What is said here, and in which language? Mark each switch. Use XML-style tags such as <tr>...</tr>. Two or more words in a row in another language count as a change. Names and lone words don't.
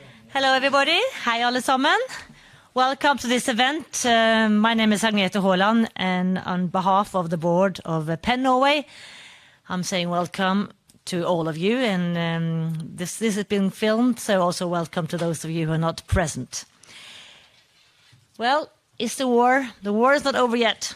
<en>Hello everybody,</en> <no>hei alle sammen.</no> <en>Welcome to this event. My name is Agnete Haaland, and on behalf of the board of PEN Norway, I'm saying welcome to all of you, and this has been filmed, so also welcome to those of you who are not present. Well, it's the war. The war is not over yet.</en>